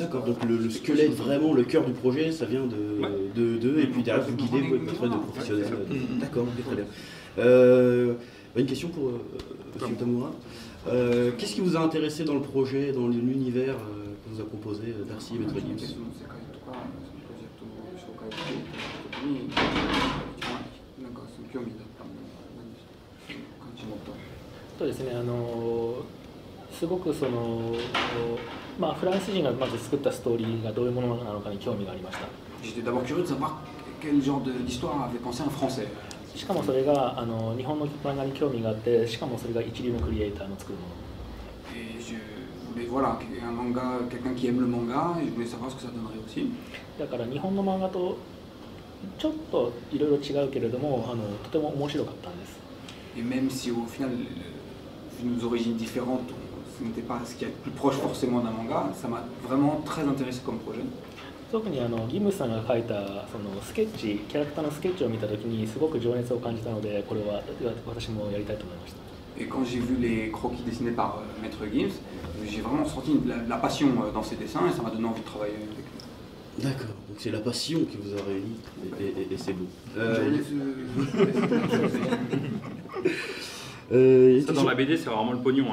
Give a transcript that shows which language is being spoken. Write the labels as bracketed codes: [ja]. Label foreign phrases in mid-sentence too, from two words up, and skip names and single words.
[fr] D'accord, donc le squelette, vraiment le cœur du projet, ça vient de et puis derrière vous guidez votre de professionnels. D'accord, ok, très bien. Une question pour M. Tamura. Qu'est-ce qui vous a intéressé dans le projet, dans l'univers que vous a proposé Darcy et Maître Gims? [ja] そうですね、すごくフランス人がまず作ったストーリーがどういうものなのかに興味がありました。 [fr] J'étais d'abord curieux de savoir quel genre d'histoire avait pensé un Français. [ja] しかもそれが日本の漫画に興味があって、しかもそれが一流のクリエイターの作るもの。 [fr] Mais voilà, un manga, quelqu'un qui aime le manga, et je voulais savoir ce que ça donnerait aussi. [ja] だから日本の漫画とちょっといろいろ違うけれども、とても面白かったんです。 [fr] Et même si au final, vu nos origines différentes, ce n'était pas ce qui est le plus proche forcément d'un manga, ça m'a vraiment très intéressé comme projet. [ja] 特にギムスさんが描いたそのスケッチ、キャラクターのスケッチを見たときにすごく情熱を感じたので、これは私もやりたいと思いました。 [fr] Et quand j'ai vu les croquis dessinés par Maître Gims, j'ai vraiment senti la passion dans ses dessins et ça m'a donné envie de travailler avec lui. D'accord, donc c'est la passion qui vous a réuni et c'est beau. Ça, dans la BD, c'est vraiment le pognon.